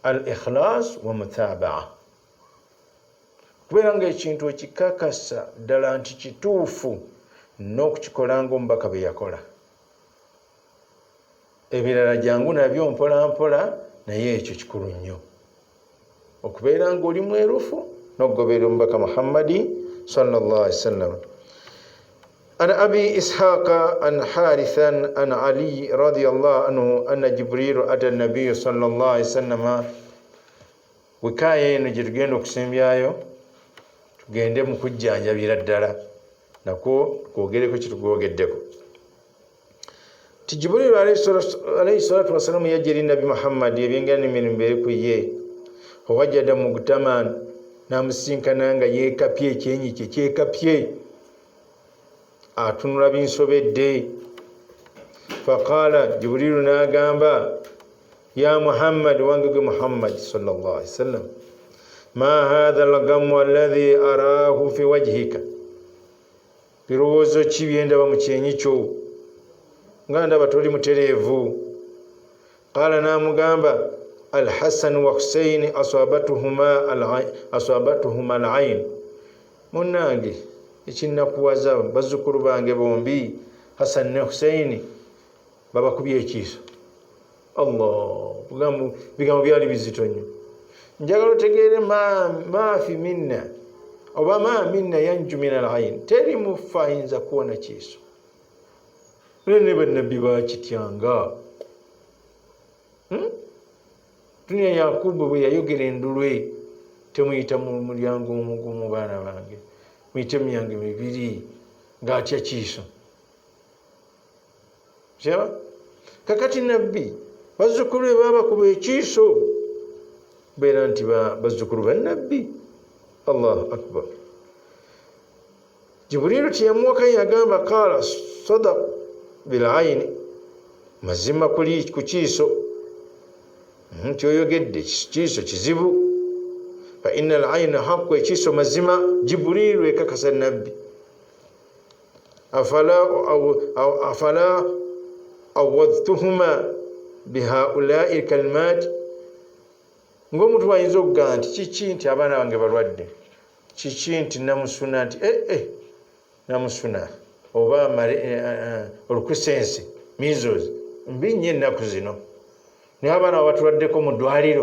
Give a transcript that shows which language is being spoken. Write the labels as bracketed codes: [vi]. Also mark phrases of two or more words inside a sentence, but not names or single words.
[ar] الإخلاص والمتابعة, [lg] kubeera nga ekintu ekikakasa ddala nti kituufu n'okukikola ng'omubaka bwe yakola. Ebirala jangu nabyo mpola mpola, naye ekyo kikulu nnyo okubeera ng'oli mwerufu n'okugoberera omubaka Muhammadi [ar] صلى الله عليه وسلم. عن أبي إسحاق عن حارثا عن علي رضي الله عنه أن جبريل أتى النبي صلى الله عليه وسلم. [lg] Wikaya eno gye tugenda okusembayo tugende mu kujjanjabira ddala nakwo twogereko kitugwogeddeko. Jibril [ar] عليه الصلاة والسلام [lg] yajja eri Nabi Muhammad ebyengana n'emirimu biri ku ye. [ar] وجده مغتما, [lg] n'amusinkana nga yeekapye ekyenyi kye kyekapye atunula binsobedde. [ar] فقال, Jibrilu n'agamba, يا محمد, [lg] wange gwe [ar] Muhammad صلى الله عليه وسلم، ما هذا الغم الذي أراه في وجهك, [lg] birowoozo ki byendaba mu kyenyi kyo nga ndaba toli mutereevu. Qala, n'amugamba, [ar] الحسن والحسين أصابتهما العين, [lg] munnange ekinnakuwaza bazzukulu bange bombi Hasan ne Husaini babakubye ekiiso. Allah, bigambo byali bizito nnyo. Njagala otegeere [ar] ما في منا [lg] oba [ar] ما منا ينجو من العين, [lg] teri mufa ayinza kuwona kiiso. Ne bannabbi bakityanga. Tunya Yakubu bwe yayogera endulwe, temuyita mu mulyango omugumu baana bange, muyite emyango mibiri, ng'atya kiiso. Kyaba kakati nabbi bazzukulu be baabakuba ekiiso, beera nti bazzukulu bannabbi. [ar] الله أكبر. [lg] Jibrilu teyamuwaka yagamba, [ar] قال صدق بالعين, [lg] mazima kuli ku kiiso kyoyogedde kiiso kizibu. [ar] فإن العين حق, [lg] ekiiso mazima. Jibrilu ekakasa nabbi. [ar] أفلا عوذتهما بهؤلاء الكلمات, [lg] ng'omuntu bayinza okugamba nti kiki nti abaana bange balwadde, kiki nti namusuna, nti namusuna oba olukusense measles mbi nnyo ennaku zino, naye abaana batuladdeko mu ddwaliro.